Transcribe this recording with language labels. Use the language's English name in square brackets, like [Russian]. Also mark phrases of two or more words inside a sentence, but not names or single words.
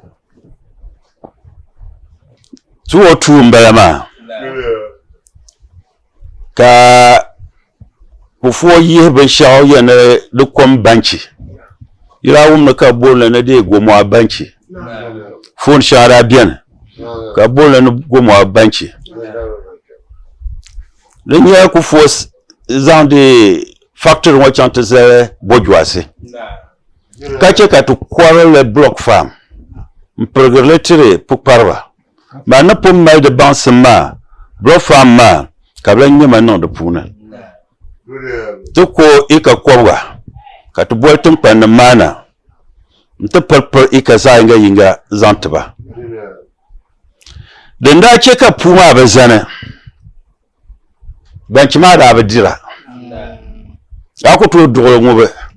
[Dagbani] 202 mbala maa ka pufuo yihi binshɛɣu yɛni di kom banchi yila wumni ka booli ni di gomoa banchi foon shɛŋa daa bɛni ka booli ni gomoa banchi di nyɛla kufuo zaŋ di factory ŋɔ chaŋ ti zali bojuasi ka che ka ti kɔrili [English] block farm [Dagbani] n pirigirili tiri pukpariba maa ni pun mali di baŋsim maa [English] block farm [Dagbani] maa ka bi la nyɛma niŋ di puuni ti ko ika kɔbiga ka ti boli tinkpanni maana n ti piripiri ika zaɣ yinga zaŋ tiba din daa che ka puu maa bi zani banchi maa daa bi dira a ku tooi duɣuli ŋɔ bi